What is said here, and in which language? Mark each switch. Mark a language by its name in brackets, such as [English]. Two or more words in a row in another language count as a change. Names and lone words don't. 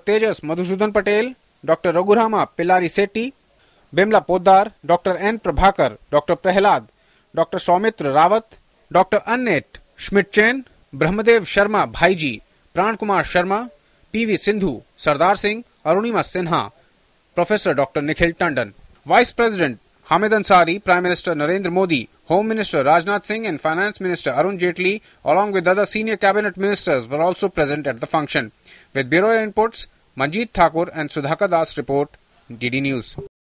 [English] Tejas Madhusudan Patel, Dr. Raghurama Pillari Sethi, Bimla Poddar, Dr. N. Prabhakar, Dr. Prahlad, Dr. Saumitra Rawat, Dr. Annette Schmidt-Chen, Brahmadev Sharma Bhaiji, Pran Kumar Sharma, P.V. Sindhu, Sardar Singh, Arunima Sinha, Professor Dr. Nikhil Tandon. Vice President Hamid Ansari, Prime Minister Narendra Modi, Home Minister Rajnath Singh and Finance Minister Arun Jaitley, along with other senior cabinet ministers, were also present at the function. With Bureau inputs, Manjeet Thakur and Sudhakar Das report, DD News.